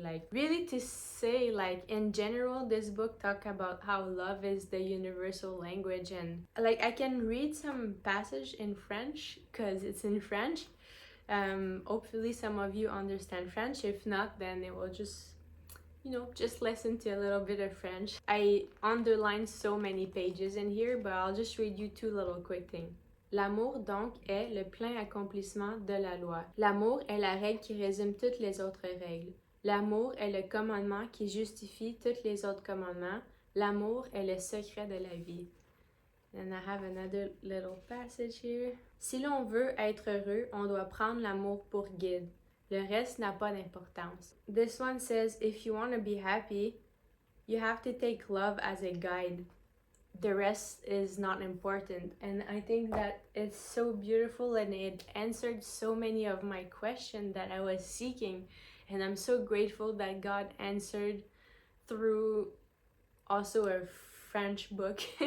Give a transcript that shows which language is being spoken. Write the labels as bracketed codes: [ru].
[en] Like really, to say like in general, this book talk about how love is the universal language, and like I can read some passage in French because it's in French. Hopefully some of you understand French. If not, then it will just just listen to a little bit of French. I underlined so many pages in here, but I'll just read you two little quick things. [fr] L'amour, donc, est le plein accomplissement de la loi. L'amour est la règle qui résume toutes les autres règles. L'amour est le commandement qui justifie tous les autres commandements. L'amour est le secret de la vie. [en] And I have another little passage here. [fr] Si l'on veut être heureux, on doit prendre l'amour pour guide. Le reste n'a pas d'importance. [en] This one says, if you want to be happy, you have to take love as a guide. The rest is not important. And I think that it's so beautiful, and it answered so many of my questions that I was seeking. And I'm so grateful that God answered through also a French book.